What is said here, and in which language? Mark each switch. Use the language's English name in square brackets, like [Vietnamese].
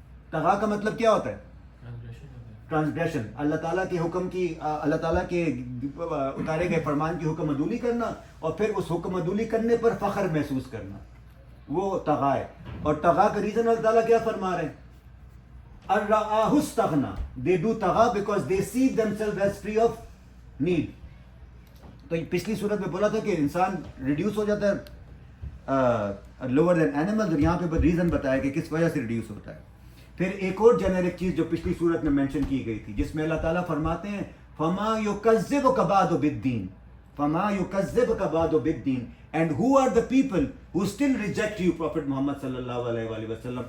[Urdu] تغا کا مطلب کیا ہوتا ہے؟ ٹرانسگریشن. اللہ تعالیٰ کے حکم کی، اللہ تعالیٰ کے اتارے گئے فرمان کی حکم عدولی کرنا، اور پھر اس حکم عدولی کرنے پر فخر محسوس کرنا، وہ تغا ہے. اور تغا کا ریزن اللہ تعالیٰ کیا فرما رہے ہیں؟ [Arabic] الرآہ استغنا. [English] They do تغا because they see themselves as free of need. [Urdu] تو پچھلی صورت میں بولا تھا کہ انسان ریڈیوس ہو جاتا ہے لوور دین اینیمل، اور یہاں پہ ریزن بتایا کہ کس وجہ سے ریڈیوس ہوتا ہے. پھر ایک اور جنرک چیز جو پچھلی صورت میں مینشن کی گئی تھی، جس میں اللہ تعالیٰ فرماتے ہیں [Arabic] فما یکذبک بعد بالدین، [Urdu] فما یکذبک بعد بالدین، [English] and who are the people who still reject you prophet [Urdu] محمد صلی اللہ علیہ وآلہ وسلم.